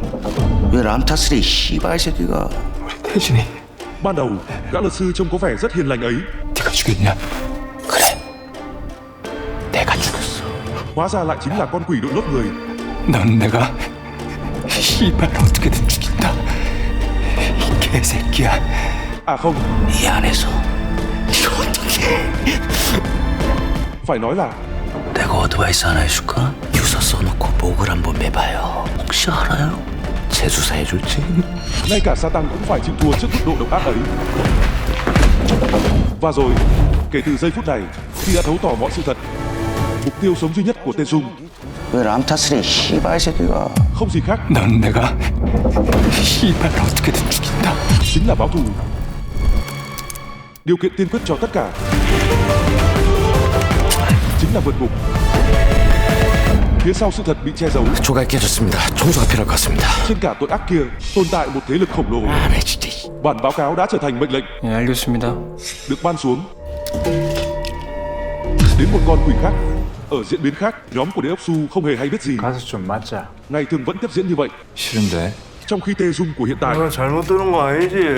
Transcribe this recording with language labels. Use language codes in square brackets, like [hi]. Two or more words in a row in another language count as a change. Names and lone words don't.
[ko] 왜 람타스레 이 씨발 새끼가. 태진이, [vi] Ban đầu, gã luật sư trông có vẻ rất hiền lành ấy, [ko] 네가 죽였냐? 그래 내가 죽였어. [vi] hóa ra lại chính là con quỷ đội lốt người. [ko] 넌 내가 씨발 어떻게든 죽인다. 이 개새끼야. [vi] À không, [ko] 이 안에서 이거 어떻게? [vi] phải nói là [ko] 내가 어드바이스 하나 해줄까? 유서 써놓고 목을 한번 매봐요. 혹시 알아요? 재수사 해줄지? [vi] ngay cả Satan cũng phải chịu thua trước mức độ độc ác ấy. Và rồi, kể từ giây phút này, khi đã thấu tỏ mọi sự thật, mục tiêu sống duy nhất của Tề Dung [ko] 왜 람타스레 이 씨발 새끼가. [vi] không gì khác [ko] 넌 내가 씨발 어떻게든 죽인다. [vi] chính là báo thù. Điều kiện tiên quyết cho tất cả chính là vượt ngục. Phía sau sự thật bị che giấu, [ko] 조가 깨졌습니다. 총수가 필요할 것 같습니다. [vi] trên cả tội ác kia tồn tại một thế lực khổng lồ. [ko] 네 진짜. [vi] Bản báo cáo đã trở thành mệnh lệnh [ko] 예, 알겠습니다. [vi] được ban xuống. Đến một con quỷ khác, ở diễn biến khác, nhóm của Đế ốc Su không hề hay biết gì. [ko] 가서 좀 맞자. [vi] Ngày thường vẫn tiếp diễn như vậy, [ko] 싫은데. [vi] trong khi Tề Dung của hiện tại [ko] 잘못 들은 거 아니지?